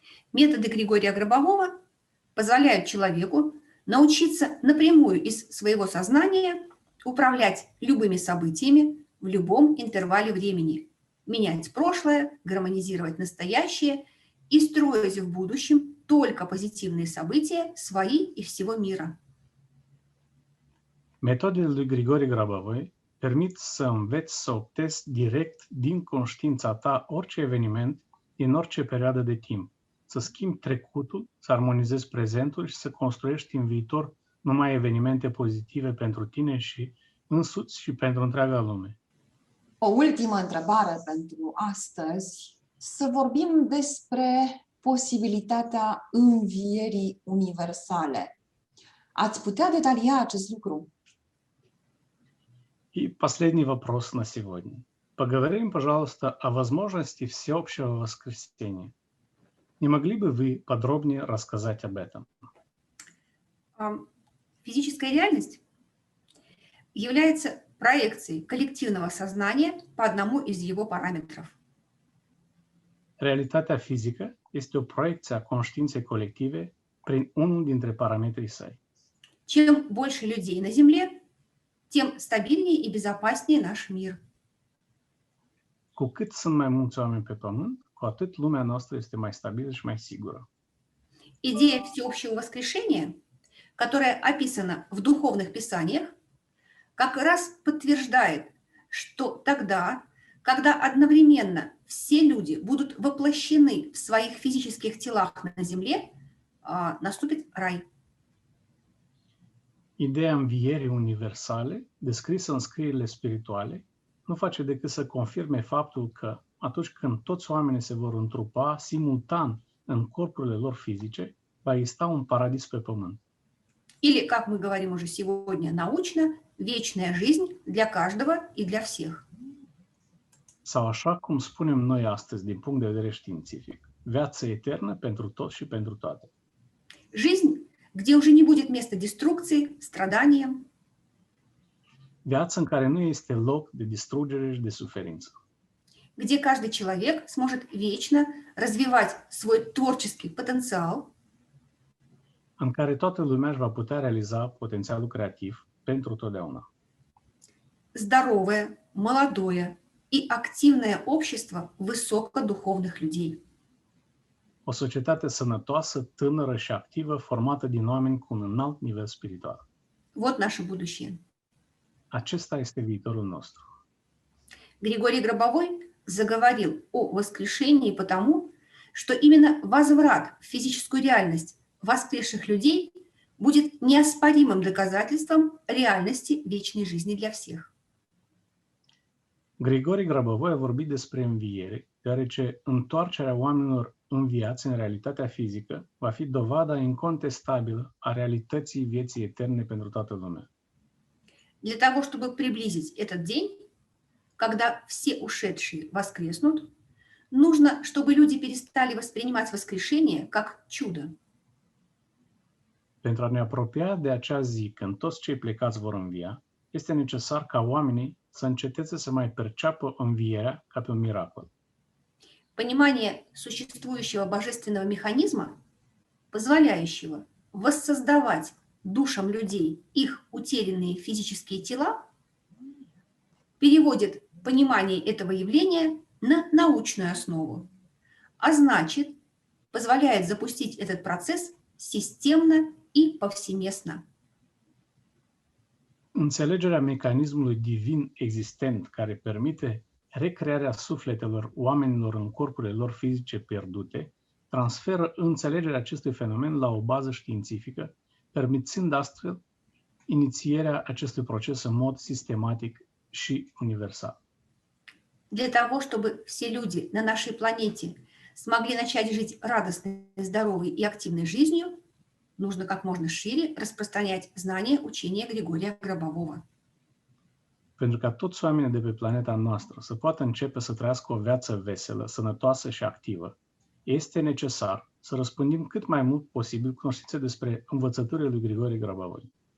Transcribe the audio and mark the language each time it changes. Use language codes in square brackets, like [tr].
[ru] Методы Григория Гробового позволяют человеку научиться напрямую из своего сознания управлять любыми событиями в любом интервале времени, менять прошлое, гармонизировать настоящее и строить в будущем только позитивные события свои и всего мира. [ro] Metodele lui Grigore Grabovoi permit să înveți să optezi direct din conștiința ta orice eveniment din orice perioadă de timp, să schimbi trecutul, să armonizezi prezentul și să construiești în viitor numai evenimente pozitive pentru tine și însuți și pentru întreaga lume. O ultimă întrebare pentru astăzi. Să vorbim despre posibilitatea învierii universale. Ați putea detalia acest lucru? [ru] И последний вопрос на сегодня. Поговорим, пожалуйста, о возможности всеобщего воскресения. Не могли бы вы подробнее рассказать об этом? Физическая реальность является проекцией коллективного сознания по одному из его параметров. [ro] Realitatea fizică este o proiecție a conștiinței colective prin unul dintre parametrii săi. [ru] Чем больше людей на Земле, тем стабильнее и безопаснее наш мир. [ro] Cu cât sunt mai mulți oameni pe pământ, cu atât lumea noastră este mai stabilă și mai sigură. [ru] Идея всеобщего воскрешения, которая описана в духовных писаниях, как раз подтверждает, что тогда, когда одновременно все люди будут воплощены в своих физических телах на Земле, наступит рай. [ro] Ideea învierii universale, descrisă în scrierile spirituale, nu face decât să confirme faptul că atunci când toți oamenii se vor întrupa simultan în corpurile lor fizice, va exista un paradis pe pământ. [ru] Или, как мы говорим уже сегодня научно, вечная жизнь для каждого и для всех. [ro] Sau așa cum spunem noi astăzi din punct de vedere științific, viață eternă pentru toți și pentru toate. [ru] Жизнь, где уже не будет места деструкции, страданиям. [ro] Viață în care nu este loc de distrugere și de suferință. [ru] Где каждый человек сможет вечно развивать свой творческий потенциал. [ro] În care toată lumea își va putea realiza potențialul creativ pentru totdeauna. [ru] Здоровое, молодое и активное общество высокодуховных людей. [ro] o societate sănătoasă, tânără și activă, formată din oameni cu un înalt nivel spiritual. [ru] Вот наше будущее. [ro] Acesta este viitorul nostru. [ru] Григорий Гробовой заговорил о воскрешении потому, что именно возврат в физическую реальность воскресших людей будет неоспоримым доказательством реальности вечной жизни для всех. [ro] Grigore Grabovoi a vorbit despre înviere, deoarece întoarcerea oamenilor înviați în realitatea fizică va fi dovada incontestabilă a realității vieții eterne pentru toată lumea. [ru] Для того, чтобы приблизить этот день, когда все ушедшие воскреснут, нужно, чтобы люди перестали воспринимать воскрешение как чудо. [ro] Pentru a ne apropia de acea zi când toți cei plecați vor învia, este necesar ca oamenii să înceteze să mai perceapă învierea ca pe un miracol. [ru] Понимание существующего божественного механизма, позволяющего воссоздавать душам людей их утерянные физические тела, переводит понимание этого явления на научную основу, а значит, позволяет запустить этот процесс системно и повсеместно. [ro] Înțelegerea mecanismului divin existent care permite recrearea sufletelor oamenilor în corpurile lor fizice pierdute, transferă înțelegerea acestui fenomen la o bază științifică, permițând astfel inițierea acestui proces în mod sistematic și universal. [ru] Для того, чтобы все люди на нашей планете смогли начать жить радостной, здоровой и активной жизнью, нужно как можно шире распространять знания учения Григория Гробового. [ro] Pentru ca toți oamenii de pe planeta noastră să poată începe să trăiască o viață veselă, sănătoasă și activă, este necesar să răspândim cât mai mult posibil cunoștințe despre învățăturile lui Grigore Grabovoi.